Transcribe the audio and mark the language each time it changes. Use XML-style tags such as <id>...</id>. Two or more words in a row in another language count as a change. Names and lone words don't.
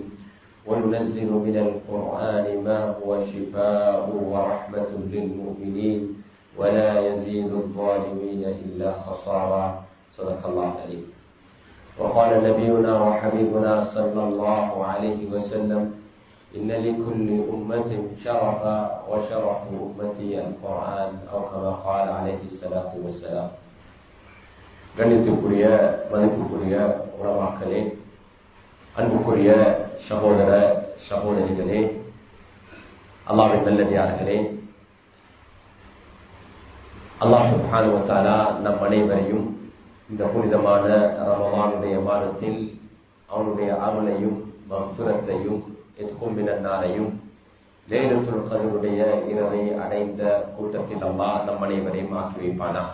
<ar>وننزل من القرآن ما هو شفاء ورحمة للمؤمنين ولا يزيد الظالمين إلا خسارا. صدق الله العظيم. وقال نبينا وحبيبنا صلى الله عليه وسلم: إن لكل أمة شرفا وشرف أمتي القرآن، أو كما قال عليه الصلاة والسلام.</ar> <ta>கண்ணியத்திற்குரிய மதிப்புக்குரிய உலமாக்களே, அன்புக்குரிய சகோதர சகோதரிகளே, அல்லாஹ்வின் நல்லடியார்களே,</ta> <ar>الله سبحانه وتعالى</ar> <ta>நம் அனைவரையும் இந்த புனிதமான ரமலானுடைய மாதத்தில் அவனுடைய அருளையும் மக்ஃபிரத்தையும் எத்குமினாரையும் லைலத்துல் கத்ருடைய இரவை அடைந்த கூட்டத்தில் அல்லாஹ் நம் அனைவரையும் ஆக்கி வைப்பானாக.</ta>